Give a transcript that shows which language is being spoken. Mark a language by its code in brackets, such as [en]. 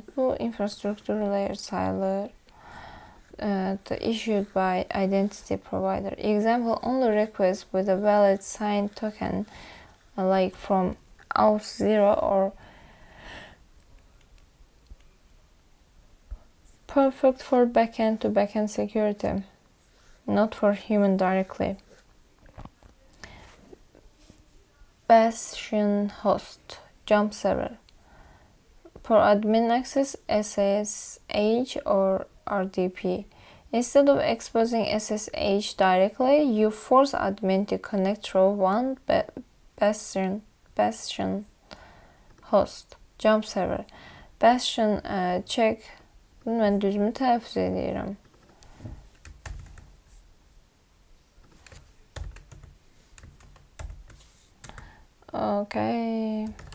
[tr] Bu [en] infrastructure layer [tr] sayılır. [en] Issued by identity provider. Example, only request with a valid signed token, like from auth0 or perfect for backend to backend security, not for human directly. Bastion host, jump server. For admin access, SSH or RDP. Instead of exposing SSH directly, you force admin to connect through one Bastion host, jump server. Bastion check. [tr] Ben düzmü telaffuz ediyorum. [en] Okay.